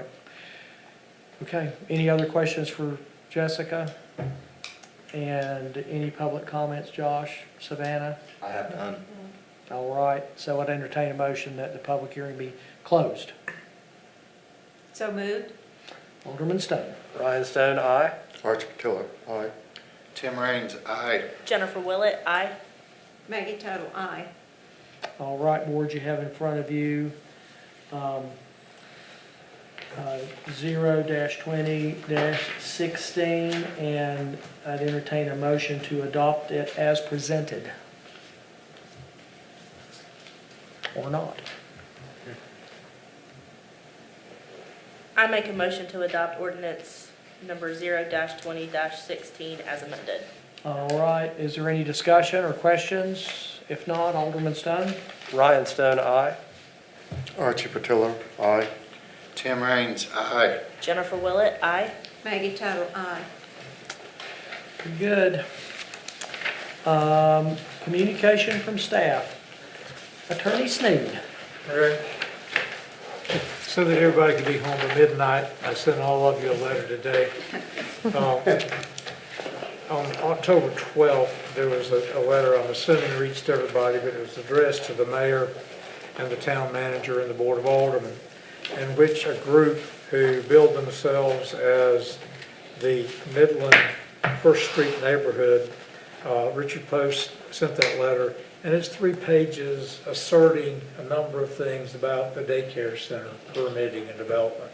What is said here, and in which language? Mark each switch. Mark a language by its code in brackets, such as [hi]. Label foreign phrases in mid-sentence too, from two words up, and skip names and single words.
[en] Okay, any other questions for Jessica? And any public comments, Josh, Savannah? I have none. All right, so I'd entertain a motion that the public hearing be closed. So moved. Alderman Stone. Ryan Stone, aye. Archie Patillo, aye. Tim Raines, aye. Jennifer Willett, aye. Maggie Tuttle, aye. All right, board, you have in front of you 0-20-16, and I'd entertain a motion to adopt it as presented. Or not. I make a motion to adopt ordinance number 0-20-16 as amended. All right, is there any discussion or questions? If not, Alderman Stone? Ryan Stone, aye. Archie Patillo, aye. Tim Raines, aye. Jennifer Willett, aye. Maggie Tuttle, aye. Pretty good. Communication from staff. Attorney Sneed. All right. So that everybody could be home at midnight, I sent all of you a letter today. On October 12th, there was a letter, I'm assuming reached everybody, but it was addressed to the mayor and the town manager and the board of aldermen, in which a group who billed themselves as the Midland First Street neighborhood, Richard Post sent that letter, and it's 3 pages asserting a number of things about the daycare center permitting and development.